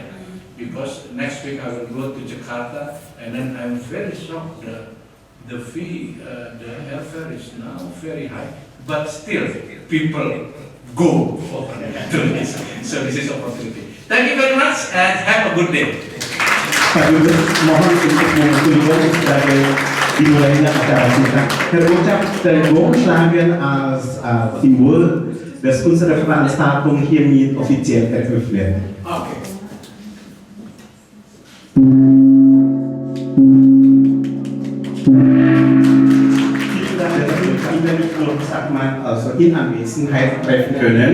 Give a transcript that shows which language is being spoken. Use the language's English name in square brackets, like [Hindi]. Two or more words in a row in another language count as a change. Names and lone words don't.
[English] Because next week I will go to Jakarta, and then I'm very shocked. The fee, the airfare is now very high, but still people go to this. So this is opportunity. Thank you very much and have a good day. [Indonesian] Pak Dubes, mohon untuk mengusulkan sebagai dimulainya acara kita. [German] Terucap Tergongschlagen als Symbol, dass unsere Veranstaltung hiermit offiziell eröffnet wird. Okay. Also in Anwesenheit treffen können.